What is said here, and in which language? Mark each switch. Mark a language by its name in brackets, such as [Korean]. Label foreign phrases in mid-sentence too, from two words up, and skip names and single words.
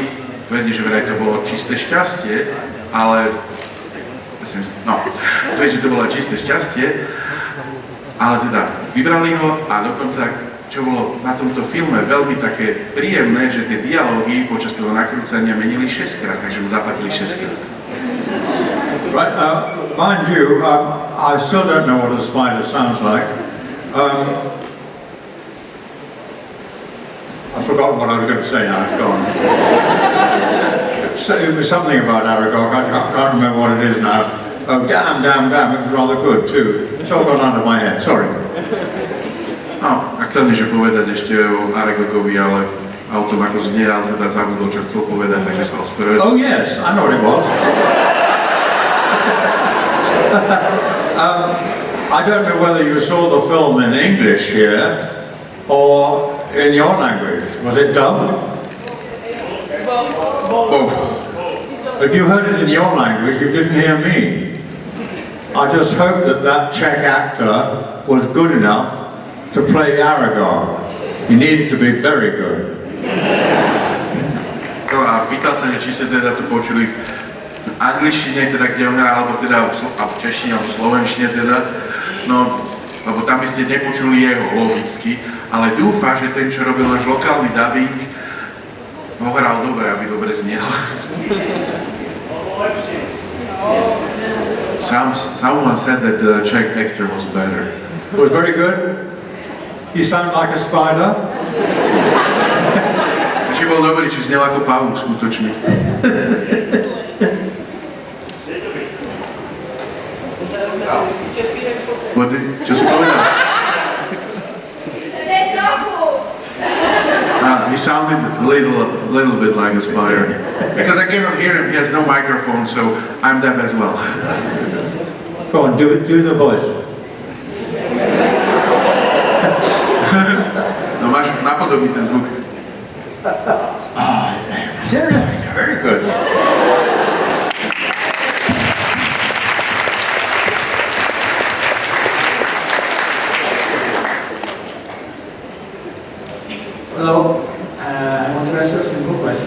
[Slovak] Tvrdí, že vraj to bolo čisté šťastie, ale tvrdí, že to bolo čisté šťastie, ale teda vybrali ho a dokonca, čo bolo na tomto filme veľmi také príjemné, že tie dialógy počas toho nakrúcania menili 6-krát, takže mu zaplatili 6-krát. [English] Right, mind you, I still don't know what a spider sounds like. I forgot what I was going to say now, it's gone. So it was something about Aragog, I can't remember what it is now. Oh, damn, it was rather good too. It's all gone out of my head, sorry. [Slovak] No, a chcel niečo povedať ešte o Aragogovi, ale autom ako znie, ale teda zabudol, čo chcel povedať, takže sa ospravedlňujem. [English] Oh yes, I know what it was. I don't know whether you saw the film in English here or in your language. Was it dubbed? Both. If you heard it in your language, you didn't hear me. I just hope that Czech actor was good enough to play Aragog. He needed to be very good. [Slovak] No a pýtal sa, či ste teda to počuli v angličtine, teda kde on hral, alebo teda v češtine, alebo v slovenčine teda. No, lebo tam by ste nepočuli jeho, logicky, ale dúfa, že ten, čo robil náš lokálny dubbing, ho hral dobre, aby dobre znel. [English] Someone said that the Czech actor was better. Was very good? You sound like a spider? [Slovak] Či bol dobrý, či znel ako pavúk skutočne. Čo si povedal? [English] He sounded a little bit like a spider. Because I cannot hear him, he has no microphone, so I'm deaf as well. Go on, do the voice. [Slovak] No máš napodobný ten zvuk. [English] Very good. Hello, I want to ask you a simple question.